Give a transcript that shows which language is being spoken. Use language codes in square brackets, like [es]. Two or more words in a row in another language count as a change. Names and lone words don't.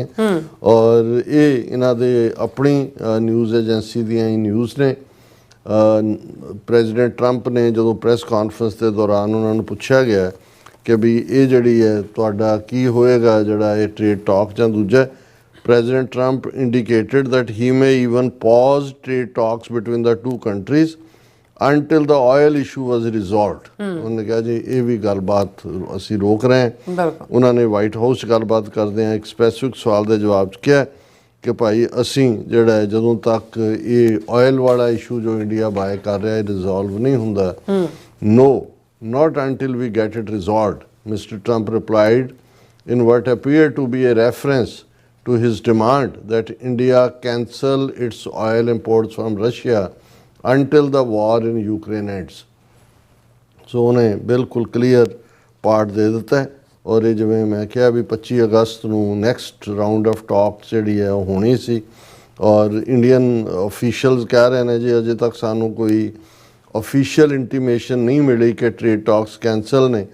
[pa] ਔਰ ਇਹ ਇਹਨਾਂ ਦੇ ਆਪਣੀ [en] news agency [pa] ਦੀਆਂ ਹੀ ਨਿਊਜ਼ ਨੇ। ਪ੍ਰੈਜ਼ੀਡੈਂਟ ਟਰੰਪ ਨੇ ਜਦੋਂ [en] press conference [pa] ਦੇ ਦੌਰਾਨ ਉਹਨਾਂ ਨੂੰ ਪੁੱਛਿਆ ਗਿਆ ਕਿ ਵੀ ਇਹ ਜਿਹੜੀ ਹੈ ਤੁਹਾਡਾ ਕੀ ਹੋਏਗਾ ਜਿਹੜਾ ਇਹ [en] trade talk [pa] ਜਾਂ ਦੂਜਾ, [en] President Trump indicated that he may even pause trade talks between the two countries until the oil issue was resolved. [pa] ਉਹਨੇ ਕਿਹਾ ਜੀ ਇਹ ਵੀ ਗੱਲਬਾਤ ਅਸੀਂ ਰੋਕ ਰਹੇ ਹਾਂ। ਉਹਨਾਂ ਨੇ ਵਾਈਟ ਹਾਊਸ 'ਚ ਗੱਲਬਾਤ ਕਰਦੇ ਆ ਇੱਕ ਸਪੈਸੀਫਿਕ ਸਵਾਲ ਦੇ ਜਵਾਬ 'ਚ ਕਿਹਾ ਕਿ ਭਾਈ ਅਸੀਂ ਜਿਹੜਾ ਹੈ ਜਦੋਂ ਤੱਕ ਇਹ ਆਇਲ ਵਾਲਾ ਇਸ਼ੂ ਜੋ ਇੰਡੀਆ ਬਾਏ ਕਰ ਰਿਹਾ ਹੈ ਰਿਜ਼ੋਲਵ ਨਹੀਂ ਹੁੰਦਾ, [en] no, not until we get it resolved, Mr. Trump replied in what appeared to be a reference to his demand that India cancel its oil imports from Russia until the war in Ukraine ends. [pa] So ਉਹਨੇ ਬਿਲਕੁਲ [en] clear part [pa] ਦੇ ਦਿੱਤਾ ਹੈ। ਔਰ ਇਹ ਜਿਵੇਂ ਮੈਂ ਕਿਹਾ ਵੀ 25 ਅਗਸਤ ਨੂੰ [en] next round of talk [pa] ਜਿਹੜੀ ਹੈ ਉਹ ਹੋਣੀ ਸੀ। ਔਰ [en] Indian officials [pa] ਕਹਿ ਰਹੇ ਨੇ ਜੀ ਅਜੇ ਤੱਕ ਸਾਨੂੰ ਕੋਈ [en] official intimation [pa] ਨਹੀਂ ਮਿਲੀ ਕਿ [en] trade talks cancel [pa] ਨੇ।